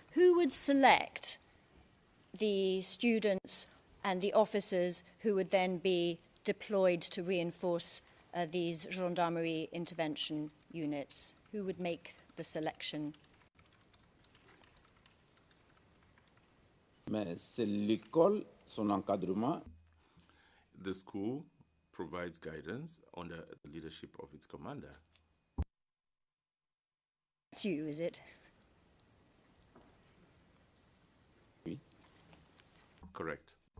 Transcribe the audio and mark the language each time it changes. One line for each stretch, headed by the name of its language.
English: Who would select the students and the officers who would then be deployed to reinforce these gendarmerie intervention units? Who would make the selection?
French: Mais c'est l'école, son encadrement.
English: The school provides guidance under the leadership of its commander. It's you, is it?
French: Oui.
English: Correct.